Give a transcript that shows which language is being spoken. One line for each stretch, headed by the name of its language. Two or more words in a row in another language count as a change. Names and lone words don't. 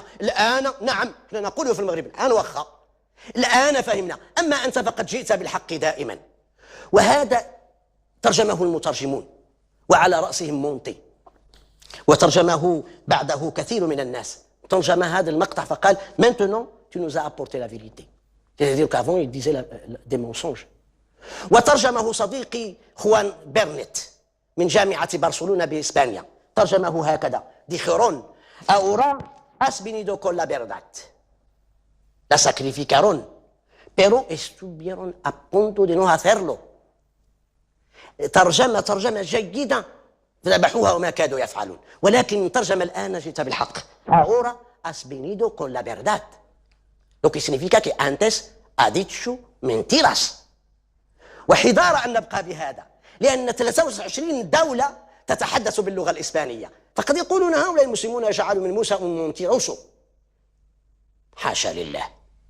Arabic: الآن نعم نقوله في المغرب الآن وخا، الآن فهمنا. أما أنت فقد جئت بالحق دائما. وهذا ترجمه المترجمون وعلى رأسهم مونتي، وترجمه بعده كثير من الناس. ترجم هذا المقطع فقال
French: maintenant tu nous as apporté la vérité، c'est-à-dire qu'avant il disait des mensonges.
Arabic: وترجمه صديقي خوان بيرنت من جامعة برشلونة بإسبانيا، ترجمه هكذا:
Spanish: dijeron ahora has venido con la verdad, la sacrificaron pero estuvieron a punto de no hacerlo.
Arabic: ترجمة جيدة، ذبحوها وما كادوا يفعلون. ولكن ترجم الآن جئت بالحق،
Spanish: ahora has venido con la verdad, lo que significa que antes ha dicho mentiras.
Arabic: وحذار أن نبقى بهذا، لأن 23 دولة تتحدث باللغة الإسبانية، فقد يقولون هؤلاء المسلمون يجعلوا من موسى أم تيروسو. حاشا لله.